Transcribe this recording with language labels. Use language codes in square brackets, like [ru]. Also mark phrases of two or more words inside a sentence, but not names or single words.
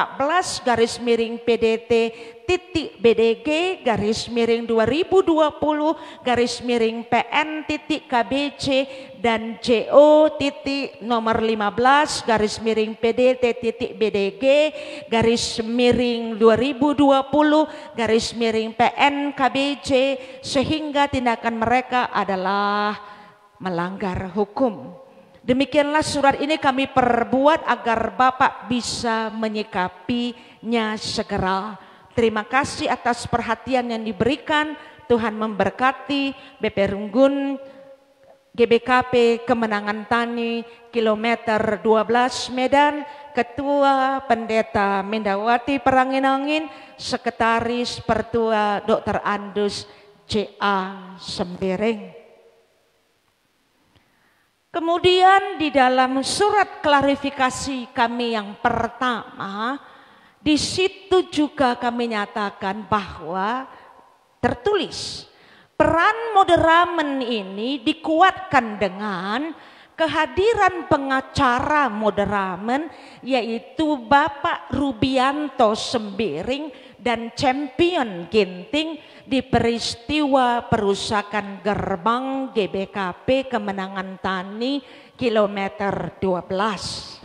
[id] 14/BDT/PN.KBC dan JO titik nomor 15/PDT/BDG/2020/PN.KBC, sehingga tindakan mereka adalah melanggar hukum. Demikianlah surat ini kami perbuat agar Bapak bisa menyikapinya segera. Terima kasih atas perhatian yang diberikan. Tuhan memberkati. BP Runggun GBKP Kemenangan Tani kilometer 12 Medan, Ketua Pendeta Mindawati Peranginangin, Sekretaris Pertua Dr. Andus J.A. Sembiring. Kemudian di dalam surat klarifikasi kami yang pertama, di situ juga kami nyatakan bahwa tertulis peran Moderamen ini dikuatkan dengan kehadiran pengacara Moderamen, yaitu Bapak Rubianto Sembiring dan Champion Ginting di peristiwa perusakan gerbang GBKP Kemenangan Tani kilometer 12.